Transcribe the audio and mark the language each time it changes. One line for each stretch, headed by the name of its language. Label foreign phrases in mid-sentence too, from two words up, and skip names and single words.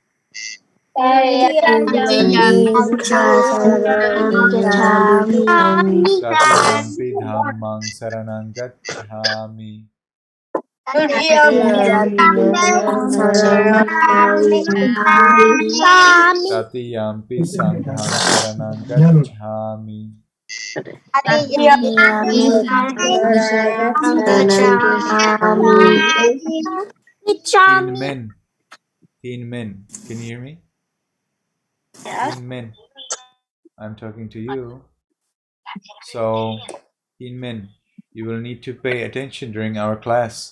Pali: Tatiyampi dhammang saranang gacchami. Tatiyampi sanghang saranang gacchami.
English: Teen men, can you hear me? Teen men, I'm talking to you. So, teen men, you will need to pay attention during our class.